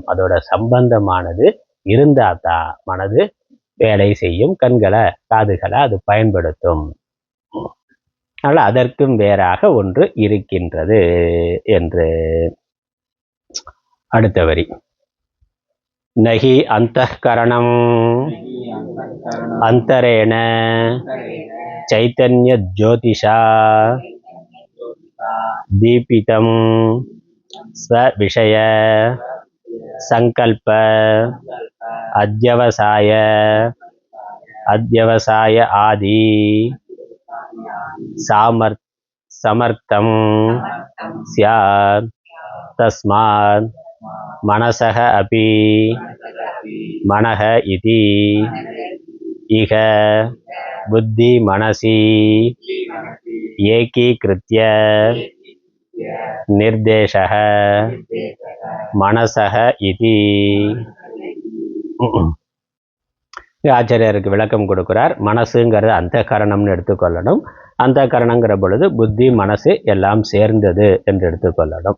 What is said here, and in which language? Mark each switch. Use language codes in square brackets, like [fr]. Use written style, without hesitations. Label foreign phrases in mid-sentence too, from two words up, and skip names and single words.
[ta] அதோட சம்பந்தமானது இருந்தால் தான் மனது வேலை செய்யும், கண்களை காதுகளை அது பயன்படுத்தும். அதனால் அதற்கும் வேறாக ஒன்று இருக்கின்றது என்று. அடுத்த வரி, [sa] नहि अन्तःकरणम् अन्तरेण चैतन्य ज्योतिषा दीपितं स्वविषय संकल्प अध्यवसाय आदि समर्थं स्यात् तस्मात् मनसः अपि मनः इति इह बुद्धि मनसि एकीकृत्य निर्देशः मनसः इति. [ta] ஆச்சாரியருக்கு விளக்கம் கொடுக்கிறார். மனசுங்கிறது அந்த கரணம்னு எடுத்துக்கொள்ளணும். அந்த கரணங்கிற பொழுது புத்தி மனசு எல்லாம் சேர்ந்தது என்று எடுத்துக்கொள்ளணும்.